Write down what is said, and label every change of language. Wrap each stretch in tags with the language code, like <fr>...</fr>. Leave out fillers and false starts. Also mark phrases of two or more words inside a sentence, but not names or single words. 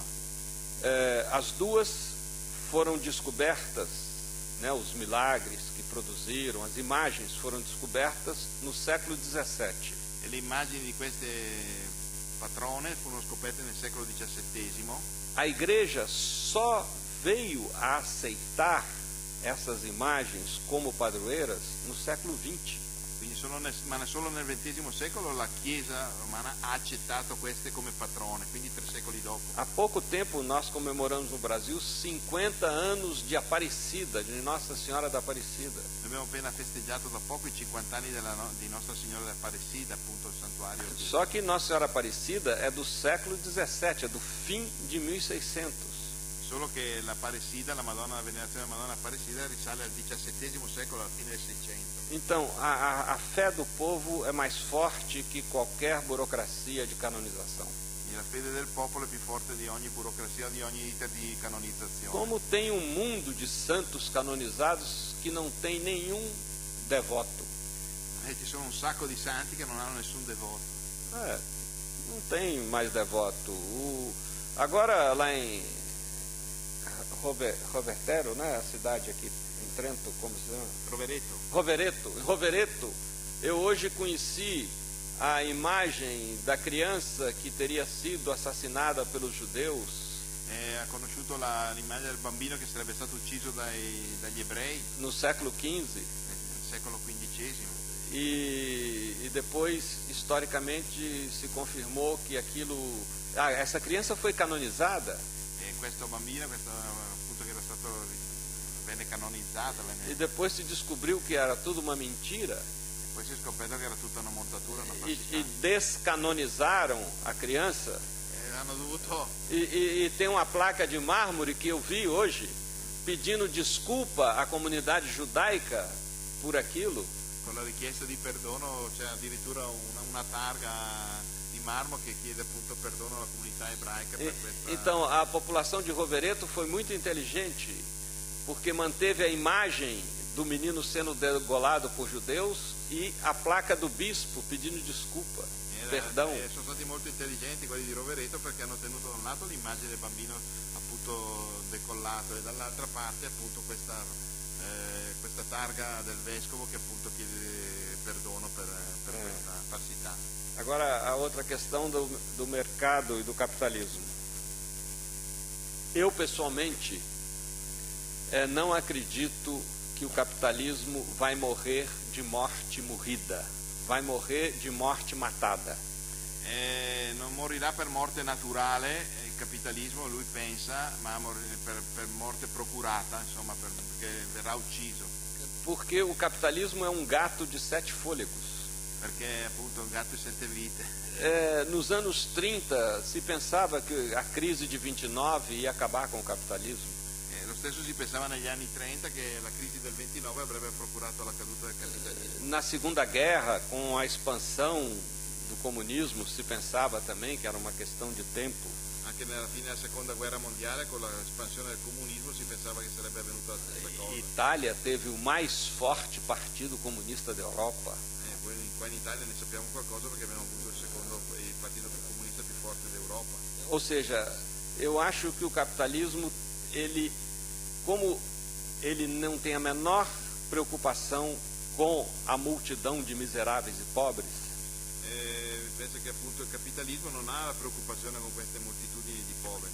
<pt>As duas foram descobertas, né, os milagres que produziram, as imagens foram descobertas no século XVII.</pt> <it>E le immagini di queste patrone furono scoperte nel secolo XVII.</it> <pt>A igreja só veio a aceitar essas imagens como padroeiras no século XX.</pt> <it>Quindi solo nel XX secolo la Chiesa romana ha accettato queste come patrone, quindi 3 secoli dopo.</it> <pt>Há pouco tempo nós comemoramos no Brasil 50 anos de Aparecida, de Nossa Senhora da Aparecida.</pt> <it>Abbiamo appena festeggiato da poco i 50 anni di Nostra Signora da Aparecida, appunto il santuario.</it> <pt>Só que Nossa Senhora Aparecida é do século XVII, é do fim de 1600.</pt> <it>Solo che la Madonna, la venerazione della Madonna Aparecida risale al XVII secolo, alla fine del 600.</it> <pt>Então, a fé do povo é mais forte que qualquer burocracia de canonização.</pt> <it>E la fede del popolo è più forte di ogni burocrazia, di ogni iter di canonizzazione.</it> <pt>Como tem um mundo de santos canonizados que não tem nenhum devoto.</pt> <it>Ci sono un sacco di santi che non hanno nessun devoto.</it> <pt>Não tem mais devoto. Agora lá em Rovertero, né, a cidade aqui em Trento, como se chama? Rovereto. Eu hoje conheci a imagem da criança que teria sido assassinada pelos judeus.</pt> <it>Ha conosciuto l'immagine del bambino che sarebbe stato ucciso dagli ebrei</it> <pt>no século XV.</pt> <it>Nel secolo XV.</it> <pt>E depois, historicamente, se confirmou que aquilo... essa criança foi canonizada.</pt> <it>Questo bambino, appunto che venne canonizzato.</it> <pt>E depois se descobriu que era tudo uma mentira.</pt> <it>Poi si è scoperto che era tutta una montatura, una falsità.</it> <pt>E descanonizaram a criança.</pt> <it>Hanno dovuto...</it> <pt>E tem uma placa de mármore que eu vi hoje, pedindo desculpa à comunidade judaica por aquilo.</pt> <it>Con la richiesta di perdono c'è addirittura una targa di marmo che chiede appunto perdono alla comunità ebraica per questa...</it> <pt>Então a população de Rovereto foi muito inteligente, porque manteve a imagem do menino sendo degolado por judeus e a placa do bispo pedindo desculpa, perdão.</pt> <it>Sono stati molto intelligenti quelli di Rovereto, perché hanno tenuto da un lato l'immagine del bambino appunto decollato e dall'altra parte appunto questa targa del vescovo che appunto chiede perdono per questa falsità.</it> <pt>Agora a outra questão do mercado e do capitalismo. Eu pessoalmente não acredito que o capitalismo vai morrer de morte morrida, vai morrer de morte matada.</pt> <it>Non morirà per morte naturale il capitalismo, lui pensa, ma per morte procurata, insomma, perché verrà ucciso.</it> <pt>Porque o capitalismo é um gato de 7 fôlegos.</pt> <it>Perché appunto un gatto di 7 vite.</it> <pt>Nos anos 30 si pensava que a crise de 29 ia acabar com o capitalismo.</pt> <it>Lo stesso si pensava negli anni 30 che la crisi del 29 avrebbe procurato la caduta del capitalismo.</it> <pt>Na Segunda Guerra, com a expansão do comunismo, se pensava também que era uma questão de tempo.</pt> <it>Anche perché nella fine della seconda guerra mondiale con l'espansione del comunismo si pensava che sarebbe avvenuta la stessa cosa.</it> <pt>Itália teve o mais forte partido comunista da Europa.</pt> <it>Poi qua in Italia ne sappiamo qualcosa perché abbiamo avuto il partito comunista più forte d'Europa.</it> <pt>Ou seja, eu acho que o capitalismo, como ele não tem a menor preocupação com a multidão de miseráveis e pobres,</pt> <it>penso che appunto il capitalismo non ha la preoccupazione con queste moltitudini di poveri.</it>